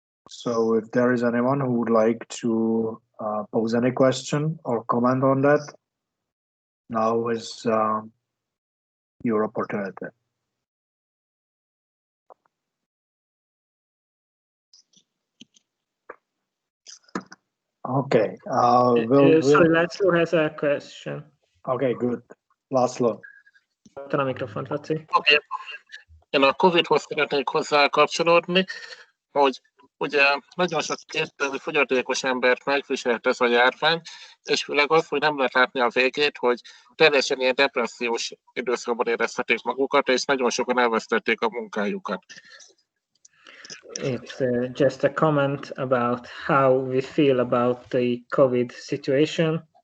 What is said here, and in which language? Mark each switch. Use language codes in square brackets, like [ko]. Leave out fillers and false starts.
[en] So if there is anyone who would like to pose any question or comment on that, now is your opportunity. Okay. Sorry, László has a question. Okay, good. László. [hu] A mikrofont, Laci. [en] Okay. [hu] Én a COVID-hoz szeretnék hozzá kapcsolódni, hogy ugye nagyon sok fogyatékos embert megviselt ez a járvány, és főleg az, hogy nem lehet látni a végét, hogy teljesen ilyen depressziós időszakban érezhetik magukat, és nagyon sokan elvesztették a munkájukat. [en] It's just a comment about how we feel about the COVID situation.